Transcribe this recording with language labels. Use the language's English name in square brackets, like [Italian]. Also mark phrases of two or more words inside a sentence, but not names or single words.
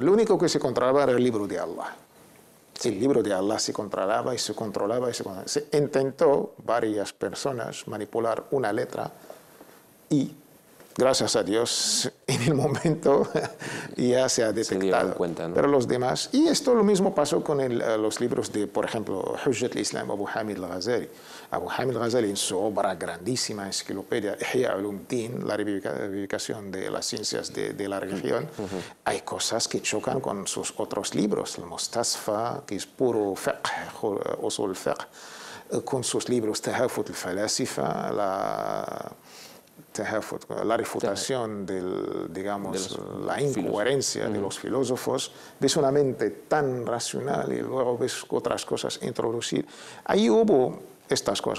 [Spanish] Lo único que se controlaba era el libro de Allah. El libro de Allah se controlaba y se controlaba y se controlaba. Se intentó varias personas manipular una letra y, gracias a Dios, en el momento ya se ha detectado. Se dieron cuenta, ¿no? Pero los demás... Y esto lo mismo pasó con los libros de, por ejemplo, Hujjat al-Islam, Abu Hamid al-Ghazali. Abu Hamid al-Ghazali, en su obra grandísima, enciclopedia Ihya Ulumuddin, la reivindicación de las ciencias de la religión, hay cosas que chocan con sus otros libros. El Mustasfa, que es puro fiqh, [Arabic] usul fiqh, [Spanish] con sus libros Tahafut al-Falasifa, la refutación la incoherencia de los filósofos, ves una mente tan racional y luego ves otras cosas introducir. Ahí hubo estas cosas.